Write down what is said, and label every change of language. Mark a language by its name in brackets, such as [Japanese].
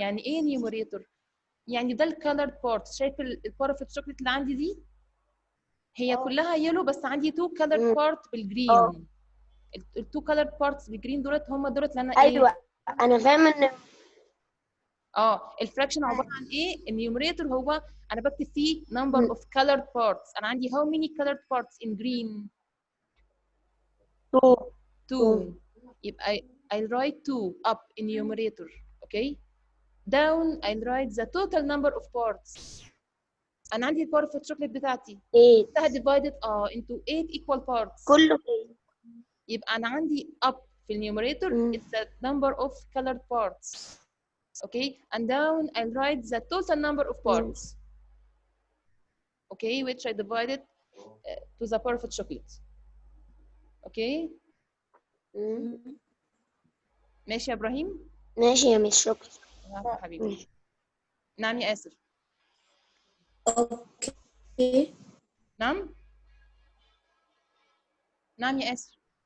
[Arabic] يعني ايه numerator؟ يعني ده الكالرد بارت. شايف البارت الشوكليت اللي عندي دي هي كلها يلو بس عندي 2 كالرد بارت بالجرين. التو كالرد بارتس بالجرين دولت هم دولت اللي انا ايه. أيوة أنا فاهمة إن الفراكشن عباره عن ايه؟ النيوميريتور هو انا بكتب فيه [English] number of colored parts. [Arabic] انا عندي [English] how many colored parts in green؟ 2. يبقى I'll write 2 up in numerator. Okay down I'll write the total number of parts. [Arabic] انا عندي البارت في الشوكليت بتاعتي [English] 8 divided into 8 equal parts. [Arabic] كله يبقى انا عندي [English] up في النيوميريتور it's the number of colored parts. Okay and down I'll write the total number of parts. Okay which I divided to the perfect chocolate. [Arabic] Okay ماشي يا ابراهيم؟ ماشي يا مس شكرا. حبيبي. نعم يا آسر. اوكي. نعم نعم يا آسر.